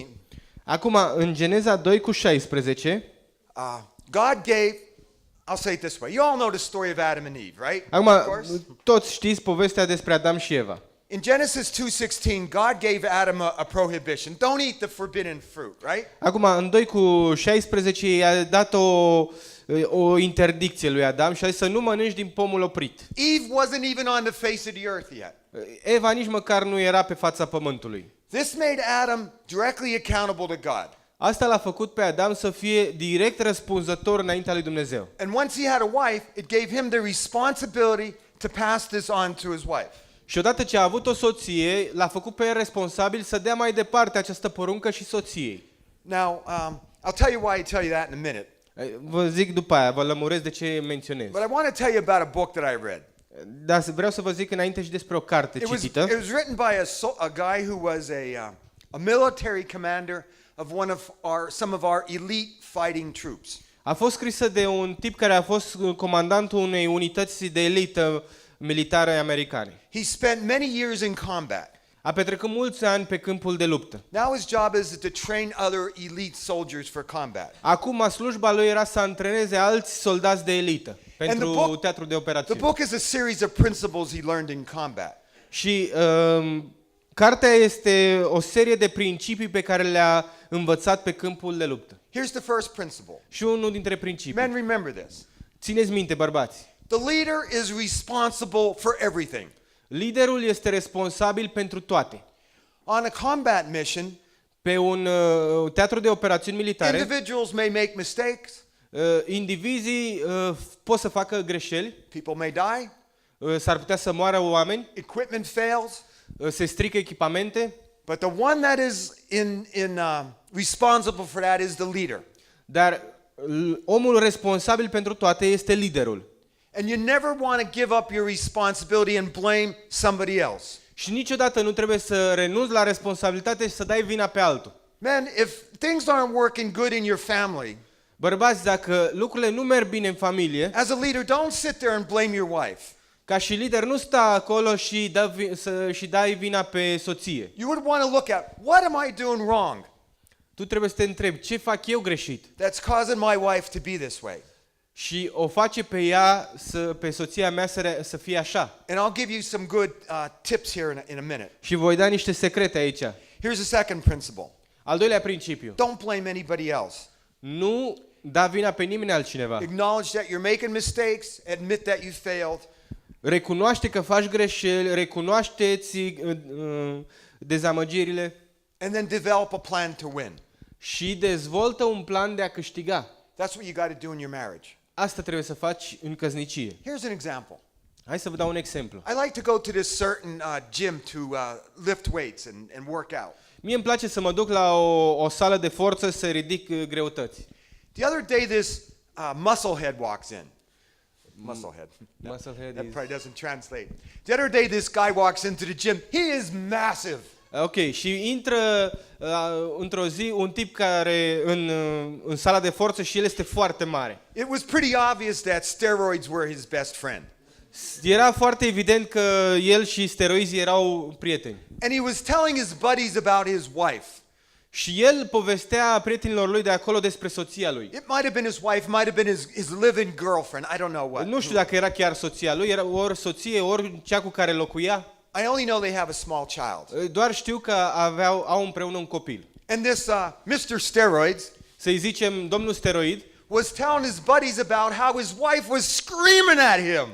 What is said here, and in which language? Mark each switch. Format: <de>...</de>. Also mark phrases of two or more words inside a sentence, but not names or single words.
<ro>Acum, în Geneza 2:16,</ro> <en>God gave, I'll say it this way. You all know the story of Adam and Eve, right?</en> <ro>acum</ro> <en>Of course.</en> <ro>toți știți povestea despre Adam și Eva.</ro> <en>In Genesis 2:16, God gave Adam a prohibition. Don't eat the forbidden fruit, right?</en> <ro>Acum, în 2:16 i-a dat o interdicție lui Adam și a zis să nu mănânci din pomul oprit.</ro> <en>Eve wasn't even on the face of the earth yet.</en> <ro>Eva nici măcar nu era pe fața pământului.</ro> <en>This made Adam directly accountable to God.</en> <ro>Asta l-a făcut pe Adam să fie direct răspunzător înaintea lui Dumnezeu.</ro> <en>And once he had a wife, it gave him the responsibility to pass this on to his wife.</en> <ro>Și odată ce a avut o soție, l-a făcut pe el responsabil să dea mai departe această poruncă și soției.</ro> <en>Now, I'll tell you why I tell you that in a minute.</en> <ro>Vă zic după aia, vă lămuresc de ce menționez.</ro> <en>But I want to tell you about a book that I read.</en> <ro>Dar vreau să vă zic înainte și despre o carte</ro> <en>It was</en> <ro>citită.</ro> <en>written by a guy who was a military commander of some of our elite fighting troops.</en> <ro>A fost scrisă de un tip care a fost comandantul unei unități de elită militare americane.</ro> <en>He spent many years in combat.</en> <ro>A petrecut mulți ani pe câmpul de luptă.</ro> <en>Now his job is to train other elite soldiers for combat.</en> <ro>Acum slujba lui era să antreneze alți soldați de elită pentru teatrul de</ro> <en>The</en> <ro>operațiuni.</ro> <en>book is a series of principles he learned in combat.</en> <ro>Și cartea este o serie de principii pe care le-a învățat pe câmpul de luptă.</ro> <en>Here's the first principle.</en> <ro>Și unul dintre principii.</ro> <en>Men, remember this.</en> <ro>Țineți minte, bărbați.</ro> <en>The leader is responsible for everything.</en> <ro>Liderul este responsabil pentru toate.</ro> <en>On a combat mission,</en> <ro>Pe un teatru de operațiuni militare,</ro> <en>individuals may make mistakes.</en> <ro>indivizii pot să facă greșeli,</ro> <en>People may die.</en> <ro>s-ar putea să moară oameni,</ro> <en>Equipment fails.</en> <ro>se strică echipamente,</ro> <en>But the one that is responsible for that is the leader.</en> <ro>dar omul responsabil pentru toate este liderul.</ro> <en>And you never want to give up your responsibility and blame somebody else.</en> <ro>Și niciodată nu trebuie să renunți la responsabilitate și să dai vina pe altul.</ro> <en>Man, if things aren't working good in your family,</en> <ro>Bărbați, dacă lucrurile nu merg bine în familie,</ro> <en>as a leader, don't sit there and blame your wife.</en> <ro>ca și lider nu sta acolo și dai vina pe soție.</ro> <en>You would want to look at, what am I doing wrong</en> <ro>Tu trebuie să te întrebi, ce fac eu greșit?</ro> <en>that's causing my wife to be this way?</en> <ro>și o face pe ea, pe soția mea să fie așa.</ro> <en>And I'll give you some good tips here in a minute.</en> <ro>Și voi da niște secrete aici.</ro> <en>Here's a second principle.</en> <ro>Al doilea principiu.</ro> <en>Don't blame anybody else.</en> <ro>Nu da vina pe nimeni altcineva.</ro> <en>Acknowledge that you're making mistakes, admit that you failed.</en> <ro>Recunoaște că faci greșeli, recunoașteți dezamăgirile</ro> <en>And then develop a plan to win.</en> <ro>și dezvoltă un plan de a câștiga.</ro> <en>That's what you got to do in your marriage.</en> <ro>Asta trebuie să faci în căsnicie.</ro> <en>Here's an example.</en> <ro>Hai să vă dau un exemplu.</ro> <en>I like to go to this certain gym to lift weights and work out.</en> <ro>Mie îmi place să mă duc la o sală de forță să ridic greutăți.</ro> <en>The other day, this musclehead walks in. Musclehead. Musclehead That is... probably doesn't translate. The other day, this guy walks into the gym. He is massive.</en> <ro>Ok, și intră într-o zi un tip care în sala de forță și el este foarte mare.</ro> <en>It was pretty obvious that steroids were his best friend.</en> <ro>Era foarte evident că el și steroizii erau prieteni.</ro> <en>And he was telling his buddies about his wife.</en> <ro>Și el povestea prietenilor lui de acolo despre soția lui.</ro> <en>It might have been his wife, might have been his live-in girlfriend. I don't know what.</en> <ro>Nu știu dacă era chiar soția lui, era ori soție, ori cea cu care locuia.</ro> <en>I only know they have a small child.</en> <ro>Doar știu că au împreună un copil.</ro> <en>And this Mr. Steroids</en> <ro>Să-i zicem domnul steroid</ro> <en>was telling his buddies about how his wife was screaming at him.</en>